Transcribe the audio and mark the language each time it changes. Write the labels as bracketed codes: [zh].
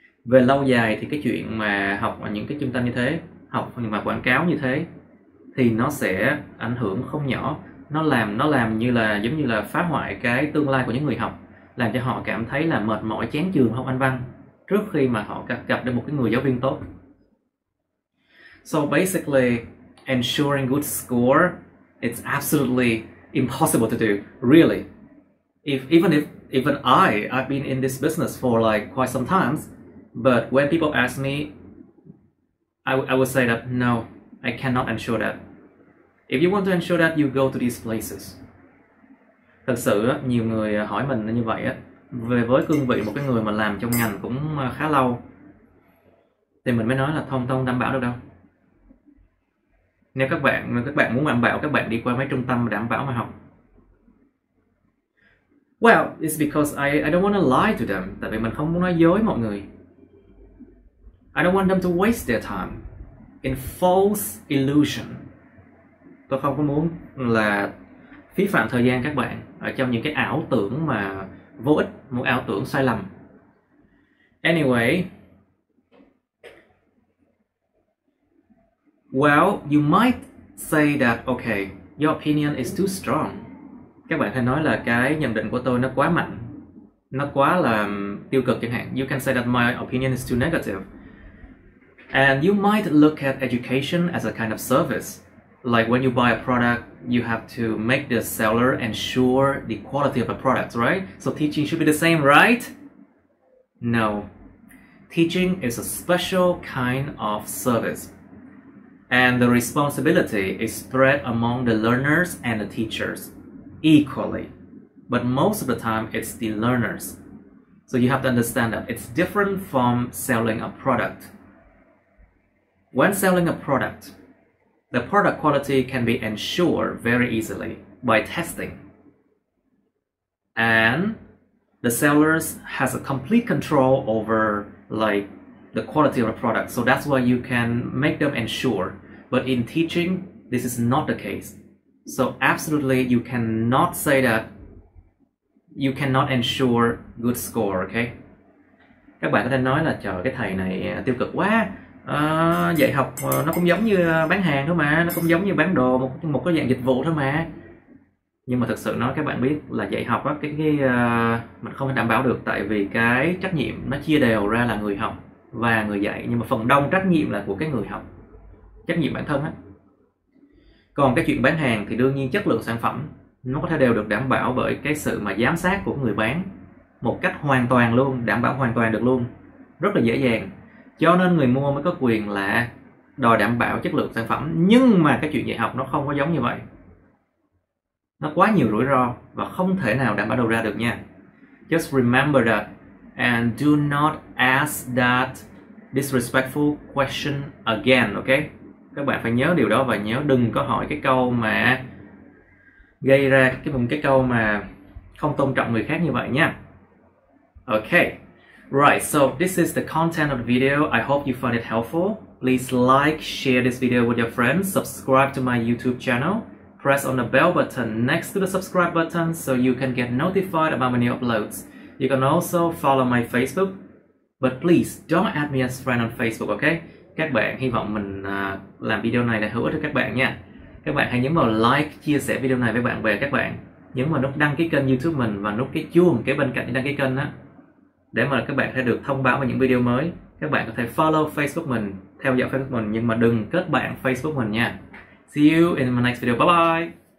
[vi] Về lâu dài thì cái chuyện mà học ở những cái trung tâm như thế, học mà quảng cáo như thế, thì nó sẽ ảnh hưởng không nhỏ. Nó làm giống như là phá hoại cái tương lai của những người học, làm cho họ cảm thấy là mệt mỏi chán chường học Anh văn trước khi mà họ gặp được một cái người giáo viên tốt. [en] So basically, ensuring good score, it's absolutely impossible to do, really. Even I've been in this business for like quite some times, but when people ask me, I would say that no, I cannot ensure that. If you want to ensure that, you go to these places. [vi] Thật sự nhiều người hỏi mình như vậy với cương vị một cái người mà làm trong ngành cũng khá lâu, thì mình mới nói là không đảm bảo được đâu. Nếu các bạn muốn đảm bảo, các bạn đi qua mấy trung tâm đảm bảo mà học. [en] Well, it's because I don't want to lie to them. [vi] Tại vì mình không muốn nói dối mọi người. [en] I don't want them to waste their time in false illusion. [vi] Tôi không có muốn là phí phạm thời gian các bạn ở trong những cái ảo tưởng mà vô ích, một ảo tưởng sai lầm. [en] Anyway, well, you might say that okay, your opinion is too strong. [vi] Các bạn có thể nói là cái nhận định của tôi nó quá mạnh, nó quá là tiêu cực chẳng hạn. [en] You can say that my opinion is too negative. And you might look at education as a kind of service. Like when you buy a product, you have to make the seller ensure the quality of the product, right? So teaching should be the same, right? No. Teaching is a special kind of service. And the responsibility is spread among the learners and the teachers equally. But most of the time, it's the learners. So you have to understand that it's different from selling a product. When selling a product, the product quality can be ensured very easily by testing. And the sellers has a complete control over like the quality of the product. So that's why you can make them ensure. But in teaching, this is not the case. So absolutely you cannot say that you cannot ensure good score, okay? [vi] Các bạn có thể nói là trời, cái thầy này tiêu cực quá. Dạy học nó cũng giống như bán hàng thôi mà, nó cũng giống như bán đồ, một cái dạng dịch vụ thôi mà. Nhưng mà thực sự nói các bạn biết là dạy học á, mình không thể đảm bảo được, tại vì cái trách nhiệm nó chia đều ra là người học và người dạy, nhưng mà phần đông trách nhiệm là của cái người học, trách nhiệm bản thân á. Còn cái chuyện bán hàng thì đương nhiên chất lượng sản phẩm nó có thể đều được đảm bảo bởi cái sự mà giám sát của người bán một cách hoàn toàn luôn, đảm bảo hoàn toàn được luôn, rất là dễ dàng. Cho nên người mua mới có quyền là đòi đảm bảo chất lượng sản phẩm. Nhưng mà cái chuyện dạy học nó không có giống như vậy. Nó quá nhiều rủi ro và không thể nào đảm bảo đầu ra được nha. [en] Just remember that and do not ask that disrespectful question again, okay? [vi] Các bạn phải nhớ điều đó và nhớ đừng có hỏi cái câu mà gây ra cái câu mà không tôn trọng người khác như vậy nha. [en] Okay. Right, so this is the content of the video. I hope you found it helpful. Please like, share this video with your friends, subscribe to my YouTube channel, press on the bell button next to the subscribe button so you can get notified about my new uploads. You can also follow my Facebook, but please don't add me as friend on Facebook, okay? [vi] Các bạn, hy vọng mình làm video này là hữu ích cho các bạn nha. Các bạn hãy nhấn vào like, chia sẻ video này với bạn bè các bạn. Nhấn vào nút đăng ký kênh YouTube mình và nút cái chuông kế bên cạnh đăng ký kênh á, để mà các bạn sẽ được thông báo về những video mới. Các bạn có thể follow Facebook mình, theo dõi Facebook mình, nhưng mà đừng kết bạn Facebook mình nha. [en] See you in my next video. Bye bye.